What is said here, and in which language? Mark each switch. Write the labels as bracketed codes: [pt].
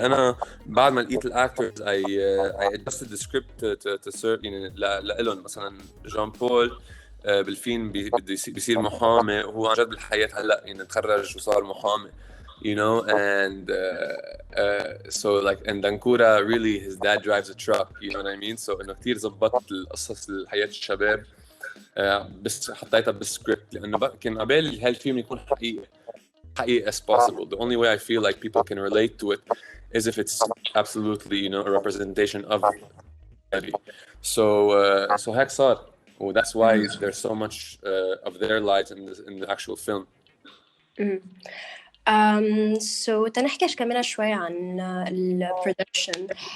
[ar] أنا بعد ما لقيت الactors [en] I adjusted the script to serve [ar] يعني لإلهم. مثلا جان بول بالفيلم بيصير محامي، وهو عن جد بالحياة هلأ يعني تخرج وصار محامي, [en] you know, and so like in Dankura really his dad drives a truck, you know what I mean. [ar] So إنه كتير زبطت القصص الحياة الشباب بس حطيتها بالسكريبت، لأنه كان قبل هالفيلم يكون حقيقي [en] as possible. The only way I feel like people can relate to it is if it's absolutely, you know, a representation of reality. [ar] So هيك صار. [en] Well, that's why there's so much of their lives in the actual film. [ar] So تنحكيش كمان شوي عن production.